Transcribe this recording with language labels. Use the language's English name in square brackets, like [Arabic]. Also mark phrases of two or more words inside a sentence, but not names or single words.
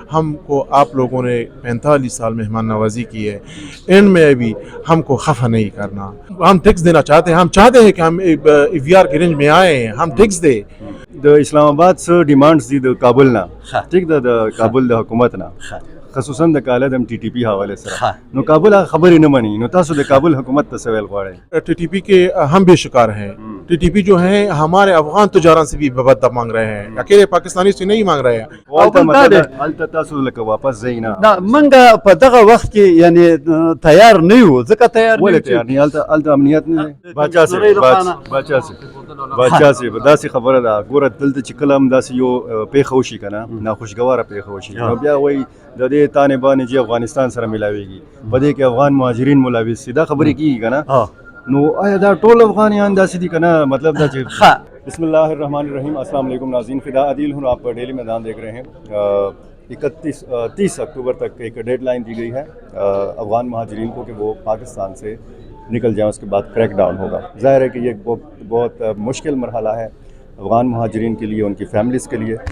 [Urdu] ہم کو آپ لوگوں نے 45 سال مہمان نوازی کی ہے، اینڈ میں ابھی ہم کو خفا نہیں کرنا. ہم ٹیکس دینا چاہتے ہیں، ہم چاہتے ہیں کہ ہم EVR کے رینج میں آئے ہیں، ہم ٹیکس دیں. [Pashto] د اسلام آباد څخه ډیمانډز دي د کابل نه، ټیک ده، د کابل د حکومت نه، خصوصا د کاله د ټي ټي پی حواله سره. نو کابل خبرې نه مني، نو تاسو د کابل حکومت ته څه ویل غواړئ؟ [Urdu] ٹی ٹی پی کے ہم بھی شکار ہیں. ٹی ٹی پی جو ہیں ہمارے افغان تجاران سے بھی بدہ مانگ رہے ہیں، اکیلے پاکستانی سے نہیں مانگ رہے ہیں. [Pashto] هلته تاسو لکه واپس ځئ نه؟ منګه په دغه وخت کې یعنی تیار نه یو، ځکه تیار نه ولې تیار نه؟ هلته امنیت نه دی. باچا صاحب داسې خبره ده، ګوره دلته چې کله هم داسې یو پیښه وشي که نه، ناخوشګواره پیښه وشي، نو بیا وایي د دې تانې بانې چې افغانستان سره ملاویږي، په دې کې افغان مهاجرین ملوث دي، دا خبرې کېږي که نه؟ نو آیا دا ټول افغانیان داسې دي که نه؟ مطلب دا چې [Arabic] بسم اللہ الرحمن الرحیم. [Urdu] السلام علیکم ناظرین، فدا عدیل ہوں، آپ ڈیلی میدان دیکھ رہے ہیں. 30 اکتوبر تک ایک ڈیڈ لائن دی گئی ہے افغان مہاجرین کو کہ وہ پاکستان سے نکل جائیں، اس کے بعد کریک ڈاؤن ہوگا. ظاہر ہے کہ یہ بہت مشکل مرحلہ ہے افغان مہاجرین کے لیے، ان کی فیملیز کے لیے.